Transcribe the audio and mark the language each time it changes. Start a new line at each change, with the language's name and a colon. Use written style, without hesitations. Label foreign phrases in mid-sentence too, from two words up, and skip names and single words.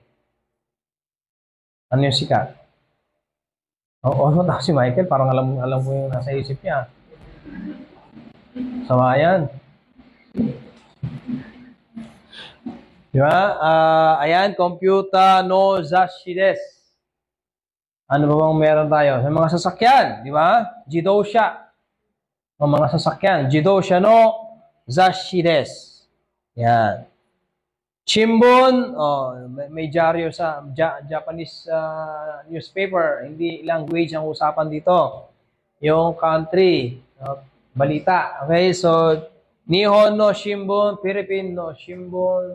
Filipino: Ano yung sikat? Oo, si Michael, parang alam ko yung nasa isip niya. Sama yan. Di ba?
Japanese: Ayan, computer no zashi desu.
Filipino: Ano ba bang meron tayo? Sa mga sasakyan, di ba?
Japanese: Jidosha.
Filipino: Ang mga sasakyan.
Japanese: Jidosha no zashi desu.
Filipino: Yan. Shimbun, may dyaryo sa
English: Japanese newspaper.
Filipino: Hindi language ang usapan dito. Yung country, balita.
Japanese: Okay, so Nihon no Shimbun, Philippine no Shimbun.